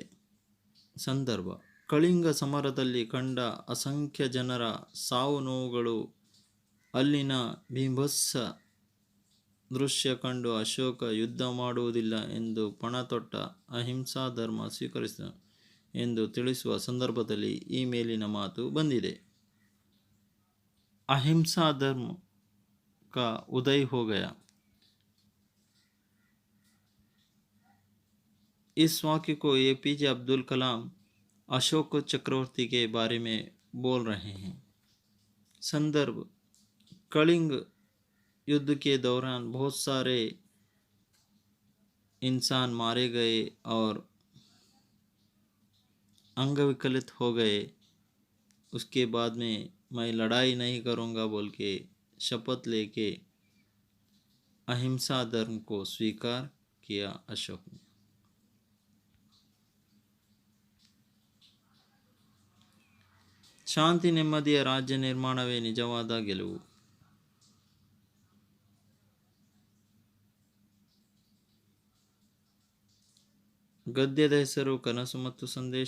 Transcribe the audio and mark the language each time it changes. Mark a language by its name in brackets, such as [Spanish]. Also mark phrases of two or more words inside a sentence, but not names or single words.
[Kannada] ಸಂದರ್ಭ: ಕಳಿಂಗ ಸಮರದಲ್ಲಿ ಕಂಡ ಅಸಂಖ್ಯ ಜನರ ಸಾವು ನೋವುಗಳು, ಅಲ್ಲಿನ ಭೀಭತ್ಸ ದೃಶ್ಯ ಕಂಡು ಅಶೋಕ ಯುದ್ಧ ಮಾಡುವುದಿಲ್ಲ ಎಂದು ಪಣತೊಟ್ಟ, ಅಹಿಂಸಾ ಧರ್ಮ ಸ್ವೀಕರಿಸಿದನು ಎಂದು ತಿಳಿಸುವ ಸಂದರ್ಭದಲ್ಲಿ ಈ ಮೇಲಿನ ಮಾತು ಬಂದಿದೆ. [Hindi] अहिंसा धर्म का उदय हो गया. इस वाक्य को APJ अब्दुल कलाम अशोक चक्रवर्ती के बारे में बोल रहे हैं. संदर्भ: कलिंग युद्ध के दौरान बहुत सारे इंसान मारे गए और अंगविकलित हो गए. उसके बाद में मैं लड़ाई नहीं करूँगा बोल के शपथ लेके अहिंसा धर्म को स्वीकार किया अशोक ने. [Kannada] ಶಾಂತಿ ನೆಮ್ಮದಿಯ ರಾಜ್ಯ ನಿರ್ಮಾಣವೇ ನಿಜವಾದ ಗೆಲುವು. ಗದ್ಯದ ಹೆಸರು ಕನಸು ಮತ್ತು ಸಂದೇಶ.